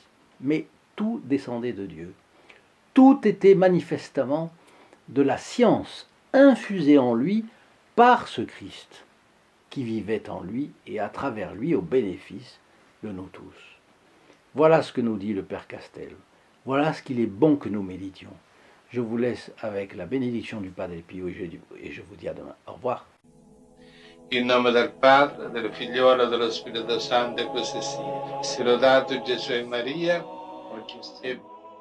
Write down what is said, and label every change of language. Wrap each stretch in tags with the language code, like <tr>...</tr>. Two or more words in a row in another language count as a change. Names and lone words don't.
<fr>Mais tout descendait de Dieu. Tout était manifestement de la science infusée en lui par ce Christ qui vivait en lui et à travers lui au bénéfice de nous tous. Voilà ce que nous dit le Père Castel. Voilà ce qu'il est bon que nous méditions. Je vous laisse avec la bénédiction du Padre Pio et je vous dis à demain. Au revoir.</fr> <it>In nome del Padre, del Figliolo e dello Spirito Santo, e così sia. Sia lodato Gesù e Maria, oggi e</it>